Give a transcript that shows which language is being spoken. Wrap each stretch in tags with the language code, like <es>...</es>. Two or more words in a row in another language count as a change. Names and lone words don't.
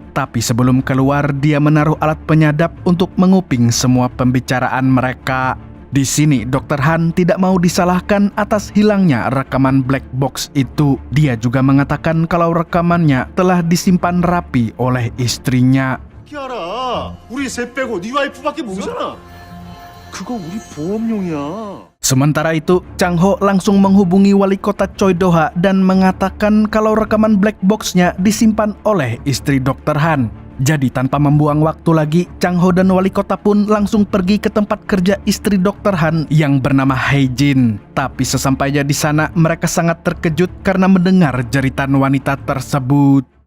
<id>Tapi sebelum keluar, dia menaruh alat penyadap untuk menguping semua pembicaraan mereka. Di sini, Dr. Han tidak mau disalahkan atas hilangnya rekaman</id> <en>black box</en> <id>itu. Dia juga mengatakan kalau rekamannya telah disimpan rapi oleh istrinya.</id> <ko>알아. 우리 셋 빼고 네 와이프밖에 모르잖아. 그거 우리 보험용이야.</ko> <id>Sementara itu, Chang Ho langsung menghubungi wali kota Choi Do-ha dan mengatakan kalau rekaman</id> <en>black box-</en> <id>nya disimpan oleh istri Dr. Han. Jadi tanpa membuang waktu lagi, Chang Ho dan wali kota pun langsung pergi ke tempat kerja istri Dr. Han yang bernama Hae-jin. Tapi sesampainya di sana, mereka sangat terkejut karena mendengar jeritan wanita tersebut.</id>